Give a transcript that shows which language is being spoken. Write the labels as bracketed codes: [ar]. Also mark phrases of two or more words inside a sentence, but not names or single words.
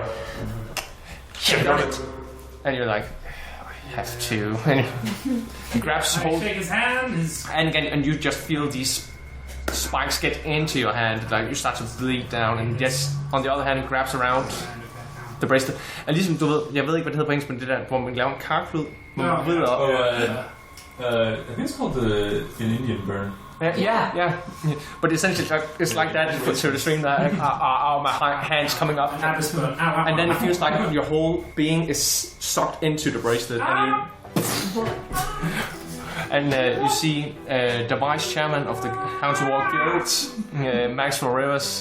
[en] Shit on it. And you're like, I have to. And he grabs hold. Shake his hand. And again, and you just feel these spikes get into your hand, like you start to bleed down, and just on the other hand, it grabs around the bracelet. [da] Og ligesom du ved, jeg ved ikke hvad det hedder på engelsk, men det der, hvor man laver en karklud, hvor man vrider op. [en] I think it's called the Indian burn. Yeah. But essentially, it's like that to the stream. That my hands coming up, and then it feels like your whole being is sucked into the bracelet, and you see the vice chairman of the Hounds Guild, Maxwell Rivers.